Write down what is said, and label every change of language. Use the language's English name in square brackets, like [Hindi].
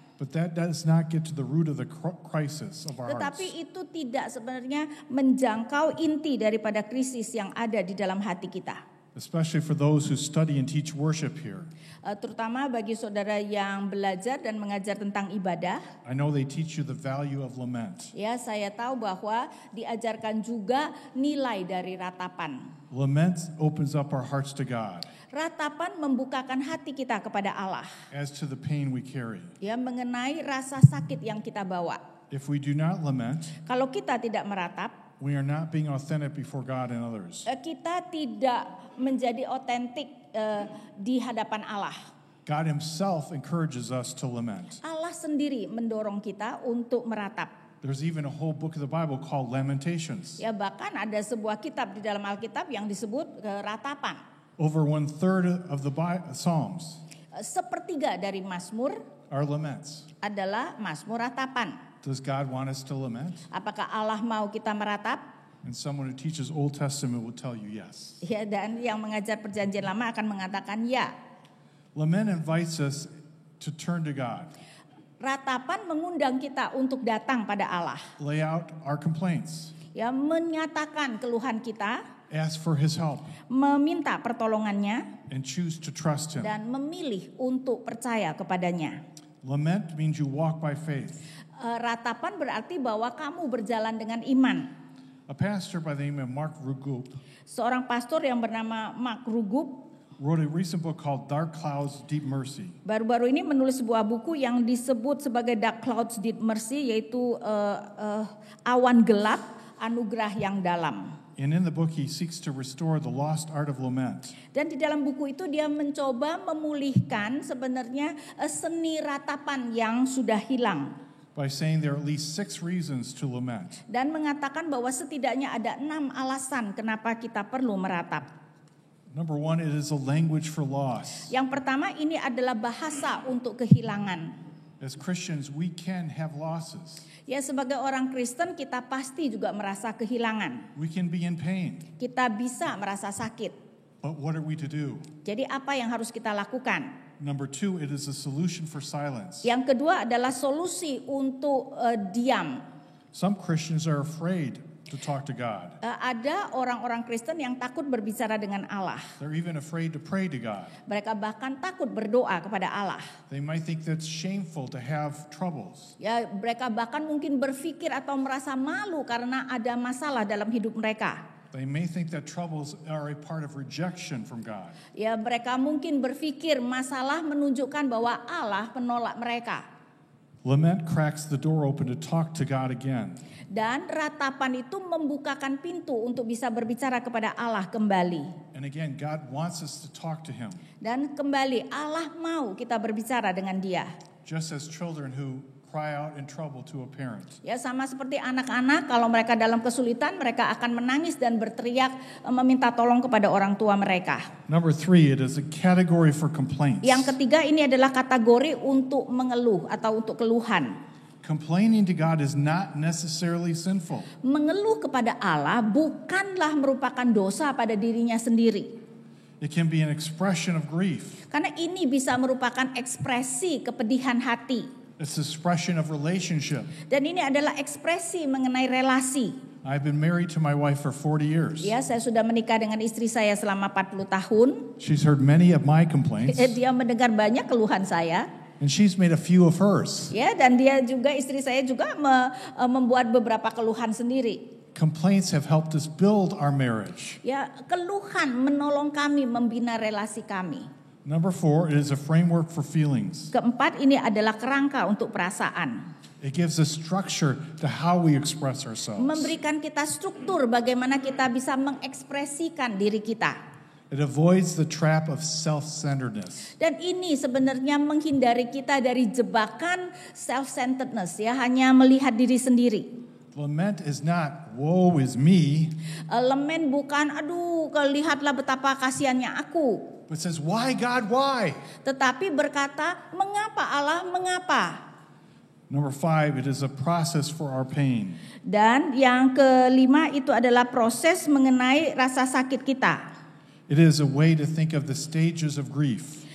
[English] But that does not get to the root of the crisis of our hearts. [Indonesian] Tetapi itu tidak sebenarnya menjangkau inti daripada krisis yang ada di dalam hati kita. [English] Especially for those who study and teach worship here. [Indonesian] Terutama bagi saudara yang belajar dan mengajar tentang ibadah. [English] I know they teach you the value of lament. [Indonesian] Ya, saya tahu bahwa diajarkan juga nilai dari ratapan. [English] Lament opens up our hearts to God [Indonesian] Ratapan membukakan hati kita kepada Allah. [English] as to the pain we carry. [Indonesian] Ya, mengenai rasa sakit yang kita bawa. [English] If we do not lament, [Indonesian] Kalau kita tidak meratap, [English] we are not being authentic before God and others. [Indonesian] kita tidak menjadi otentik di hadapan Allah. [English] God himself encourages us to lament. [Indonesian] Allah sendiri mendorong kita untuk meratap. [English] There's even a whole book of the Bible called Lamentations. [Indonesian] Ya, bahkan ada sebuah kitab di dalam Alkitab yang disebut ratapan. [English] Over 1/3 of the Psalms [Indonesian] Sepertiga dari Mazmur [English] are laments. [Indonesian] adalah Mazmur ratapan. [English] Does God want us to lament? [Indonesian] Apakah Allah mau kita meratap? [English] And someone who teaches Old Testament will tell you yes. [Indonesian] Ya, dan yang mengajar perjanjian lama akan mengatakan ya. [English] Lament invites us to turn to God, [Indonesian] Ratapan mengundang kita untuk datang pada Allah. [English] lay out our complaints, [Indonesian] Ya, menyatakan keluhan kita, [English] ask for his help, [Indonesian] meminta pertolongannya, [English] and choose to trust him. [Indonesian] dan memilih untuk percaya kepadanya. [English] Lament means you walk by faith. [Indonesian] Ratapan berarti bahwa kamu berjalan dengan iman. [English] A pastor by the name of Mark Rugup [Indonesian] Seorang pastor yang bernama Mark Rugup [English] wrote a recent book called Dark Clouds, Deep Mercy. [Indonesian] baru-baru ini menulis sebuah buku yang disebut sebagai Dark Clouds Deep Mercy, yaitu awan gelap, anugerah yang dalam. [English] And in the book, he seeks to restore the lost art of lament. [Indonesian] Dan di dalam buku itu dia mencoba memulihkan sebenarnya seni ratapan yang sudah hilang. [English] By saying there are at least 6 reasons to lament. [Indonesian] Dan mengatakan bahwa setidaknya ada 6 alasan kenapa kita perlu meratap. [English] Number 1, it is a language for loss. [Indonesian] Yang pertama, ini adalah bahasa untuk kehilangan. [English] As Christians, we can have losses. [Indonesian] Ya, sebagai orang Kristen kita pasti juga merasa kehilangan. [English] We can be in pain. [Indonesian] Kita bisa merasa sakit. [English] But what are we to do? [Indonesian] Jadi apa yang harus kita lakukan? [English] Number 2, it is a solution for silence. [Indonesian] Yang kedua adalah solusi untuk diam. [English] Some Christians are afraid to talk to God. [Indonesian] Ada orang-orang Kristen yang takut berbicara dengan Allah. [English] They're even afraid to pray to God. [Indonesian] Mereka bahkan takut berdoa kepada Allah. [English] They might think that's shameful to have troubles. [Indonesian] Ya, mereka bahkan mungkin berpikir atau merasa malu karena ada masalah dalam hidup mereka. [English] They may think that troubles are a part of rejection from God. [Indonesian] Ya, mereka mungkin berpikir masalah menunjukkan bahwa Allah menolak mereka. [English] Lament cracks the door open to talk to God again. [Indonesian] Dan ratapan itu membukakan pintu untuk bisa berbicara kepada Allah kembali. [English] And again, God wants us to talk to him. [Indonesian] Dan kembali Allah mau kita berbicara dengan dia. [English] Just as children who cry out in trouble to a parent. [Indonesian] Ya, sama seperti anak-anak kalau mereka dalam kesulitan mereka akan menangis dan berteriak meminta tolong kepada orang tua mereka. [English] Number 3, it is a category for complaints. [Indonesian] Yang ketiga, ini adalah kategori untuk mengeluh atau untuk keluhan. [English] Complaining to God is not necessarily sinful. [Indonesian] Mengeluh kepada Allah bukanlah merupakan dosa pada dirinya sendiri. [English] It can be an expression of grief. [Indonesian] Karena ini bisa merupakan ekspresi kepedihan hati. [English] It's an expression of relationship. [Indonesian] Dan ini adalah ekspresi mengenai relasi. [English] I've been married to my wife for 40 years. [Indonesian] Ya, saya sudah menikah dengan istri saya selama 40 tahun. [English] She's heard many of my complaints, [Indonesian] Dia mendengar banyak keluhan saya. [English] and she's made a few of hers. [Indonesian] Ya, dan dia juga, istri saya juga membuat beberapa keluhan sendiri. [English] Complaints have helped us build our marriage. [Indonesian] Ya, keluhan menolong kami membina relasi kami. [English] Number 4, it is a framework for feelings. [Indonesian] Keempat, ini adalah kerangka untuk perasaan. [English] It gives a structure to how we express ourselves. [Indonesian] Memberikan kita struktur bagaimana kita bisa mengekspresikan diri kita. [English] It avoids the trap of self-centeredness. [Indonesian] Dan ini sebenarnya menghindari kita dari jebakan self-centeredness, ya, hanya melihat diri sendiri. [English] Lament is not, woe is me, [Indonesian] Lament bukan, aduh, lihatlah betapa kasihannya aku. [English] but says, why God, why? [Indonesian] Tetapi berkata, mengapa Allah, mengapa? [English] Number 5, it is a process for our pain. [Indonesian] Dan yang kelima itu adalah proses mengenai rasa sakit kita. [English] It is a way to think of the stages of grief.